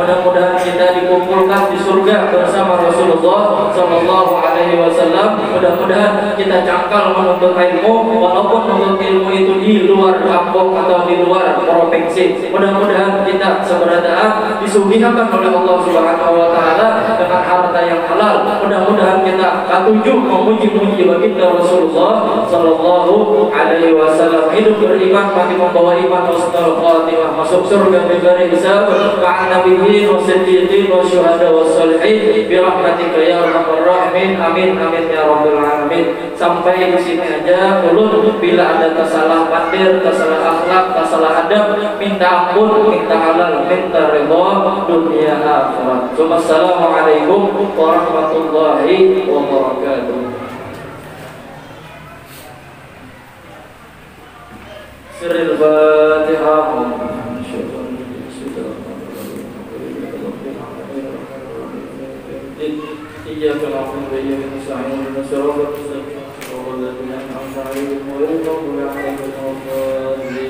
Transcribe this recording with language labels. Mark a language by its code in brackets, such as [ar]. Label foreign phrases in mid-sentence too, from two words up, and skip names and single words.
[id] Mudah-mudahan kita dikumpulkan di surga bersama Rasulullah Sallallahu Alaihi Wasallam. Mudah-mudahan kita cangkal menuntut ilmu, walaupun menuntut ilmu itu di luar kampung atau di luar provinsi. Mudah-mudahan kita seberataan disuguhkan oleh Allah Subhanahu Wa Taala dengan harta yang halal. Mudah-mudahan kita ketujuh memuji-muji baginda Rasulullah Sallallahu Alaihi Wasallam. Beriman bagi membawa iman husnul khatimah, masuk surga [ar] بغير حساب مع النبيين والصديقين والشهداء والصالحين برحمتك يا أرحم الراحمين. آمين آمين يا رب العالمين. [bjn] Sampai di sini aja ulun. [id] Bila ada kesalah patir, kesalah akhlak, kesalah adab, minta ampun, minta halal, minta ridha dunia akhirat. [ar] والسلام عليكم ورحمة الله وبركاته. سر الفاتحة. إياك نعبد وإياك نستعين اهدنا الصراط المستقيم صراط الذين أنعمت عليهم غير المغضوب عليهم ولا الضالين.